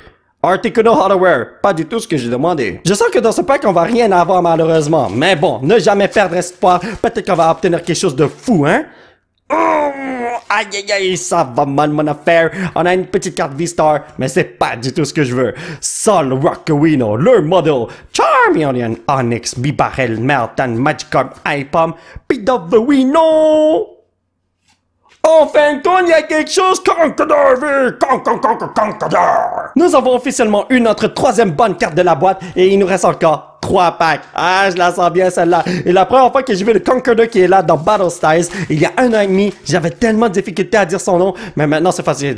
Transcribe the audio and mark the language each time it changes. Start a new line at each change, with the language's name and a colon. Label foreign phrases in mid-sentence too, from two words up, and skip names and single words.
French: Articuno Hardware, pas du tout ce que j'ai demandé. Je sens que dans ce pack, on va rien avoir malheureusement. Mais bon, ne jamais perdre espoir. Peut-être qu'on va obtenir quelque chose de fou, hein? Aïe aïe aïe, ça va mal mon affaire. On a une petite carte V-Star, mais c'est pas du tout ce que je veux. Sol, Rockawino, Lure Model, Charmeleon, Onix, Bibarel, Meltan, Magikarp, Aipom, Pidovino. En fin de compte, il y a quelque chose. Nous avons officiellement eu notre 3e bonne carte de la boîte et il nous reste encore 3 packs. Ah, je la sens bien celle-là. Et la première fois que j'ai vu le Conqueror qui est là dans Battle Styles, il y a 1 an et demi, j'avais tellement de difficulté à dire son nom, mais maintenant c'est facile.